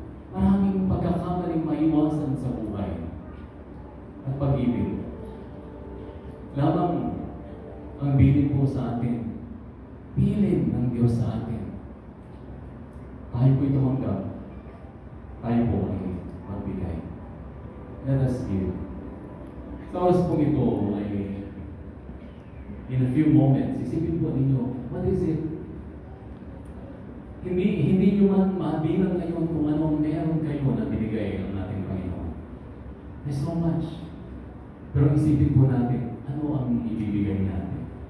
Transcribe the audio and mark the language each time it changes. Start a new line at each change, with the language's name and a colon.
Filipino: Maraming pagkakamaling maiwasan sa buhay at pag-ibig. Lamang ang bilin po sa atin, bilin ng Diyos sa atin. Tayo po'y tumanggap, tayo po ay magbigay.
English: Let us give.
Filipino: Sa oras pong ito ay
English: in a few moments,
Filipino: isipin po ninyo,
English: what is it?
Filipino: Hindi nyo man mabilang ngayon kung anong meron kayo na binigay ng ating Panginoon.
English: There's so much.
Filipino: Pero isipin po natin, ano ang ibibigay natin?